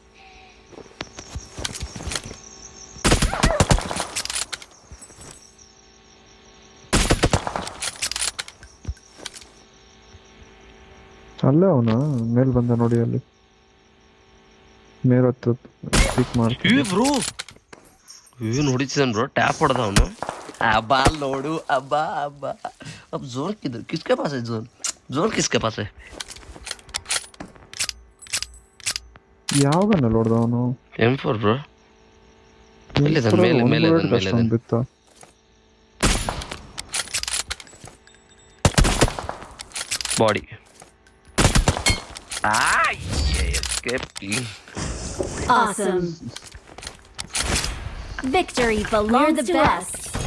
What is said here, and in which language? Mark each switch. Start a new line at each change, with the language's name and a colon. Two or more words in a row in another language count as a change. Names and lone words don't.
Kannada: ಅಲ್ಲೇ ಅವನ ಮೇಲ್ ಬಂದ ನೋಡಿ, ಅಲ್ಲಿ ಮೇಲ್ ಹತ್ತು ಪಿಕ್ ಮಾಡ್ತೀವಿ. ಬ್ರೋ ನೋಡಿದ್ದಾನೆ ಬ್ರೋ, ಟ್ಯಾಪ್ ಹೊಡೆದ ಅವನು. ಅಬ್ಬಾ ನೋಡು, ಅಬ್ಬಾ
Hindi: अब जोन किधर, किसके पास है जोन किसके पास है?
Kannada: ಯಾವ ಗನ್ನಲ್ಲಿ ಹೊಡೆದ ಅವನು? M4 ಬ್ರೋ. ಮೇಲೆ ಬಿತ್ತ. ಬಾಡಿ. ಎಸ್ಕೇಪ್.
English: Awesome. Victory belongs to us.